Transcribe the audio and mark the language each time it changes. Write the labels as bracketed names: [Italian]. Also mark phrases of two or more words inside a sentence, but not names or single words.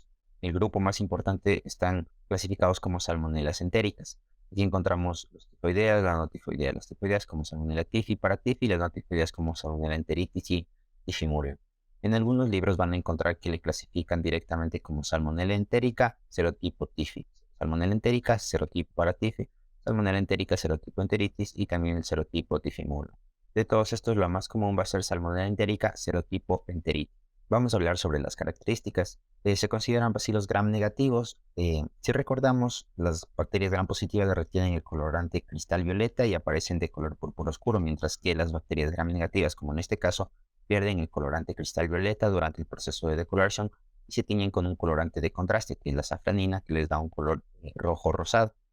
[Spanish] El grupo más importante están clasificados como salmonelas entéricas. Aquí encontramos los tifoideas, la no tifoidea, las tifoideas como Salmonella typhi, paratyphi, y las no tifoideas como Salmonella enteritis y Typhimurium. En algunos libros van a encontrar que le clasifican directamente como Salmonella entérica, serotipo typhi, Salmonella entérica, serotipo paratyphi, Salmonella entérica, serotipo enteritis y también el serotipo Typhimurium. De todos estos, lo más común va a ser Salmonella entérica serotipo enteritis. Vamos a hablar sobre las características. Se consideran bacilos gram negativos. Si recordamos, las bacterias gram positivas retienen el colorante cristal violeta y aparecen de color púrpura oscuro, mientras que las bacterias gram negativas, como en este caso, pierden el colorante cristal violeta durante el proceso de decoloración y se tiñen con un colorante de contraste, que es la safranina, que les da un color rojo rosado.